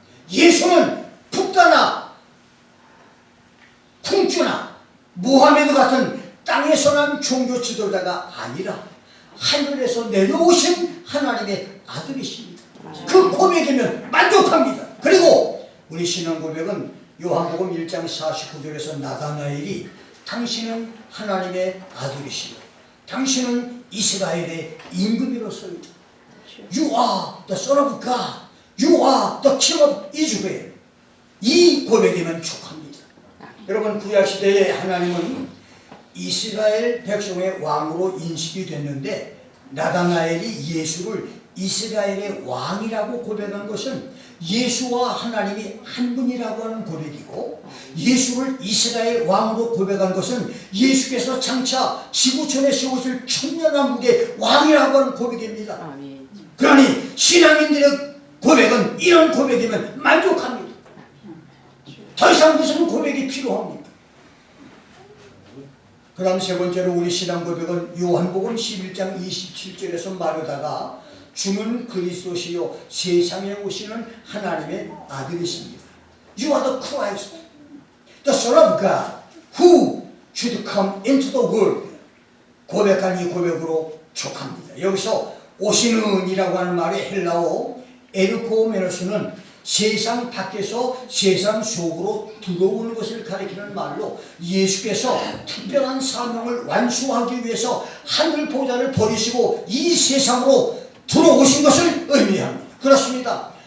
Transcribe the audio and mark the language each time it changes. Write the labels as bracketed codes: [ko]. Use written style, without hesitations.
[ko] 예수는 북다나 쿵쭈나 모하메드 같은 땅에서 난 종교 지도자가 아니라 하늘에서 내려오신 하나님의 아들이십니다. 그 고백이면 만족합니다. 그리고 우리 신앙 고백은 요한복음 1장 49절에서 나다나엘이 당신은 하나님의 아들이시요 당신은 이스라엘의 임금이로소이다. [en] You are the son of God. You are the king of Israel. [ko] 이 고백이면 촉합니다. 여러분, 구약시대의 하나님은 이스라엘 백성의 왕으로 인식이 됐는데 나다나엘이 예수를 이스라엘의 왕이라고 고백한 것은 예수와 하나님이 한 분이라고 하는 고백이고, 예수를 이스라엘 왕으로 고백한 것은 예수께서 장차 지구촌에 세우실 천년왕국의 왕이라고 하는 고백입니다. 그러니 신앙인들의 고백은 이런 고백이면 만족합니다. 더 이상 무슨 고백이 필요합니까? 그 다음 세 번째로 우리 신앙 고백은 요한복음 11장 27절에서 말하다가 주는 그리스도시요 세상에 오시는 하나님의 아들이십니다. [en] You are the Christ, the Son of God, who should come into the world. [ko] 고백한 이 고백으로 촉합니다. 여기서 오시는 이라고 하는 말의 헬라어 에르코메노스는 세상 밖에서 세상 속으로 들어오는 것을 가리키는 말로 예수께서 특별한 사명을 완수하기 위해서 하늘 보좌를 버리시고 이 세상으로 들어오신 것을 의미합니다. 그렇습니다.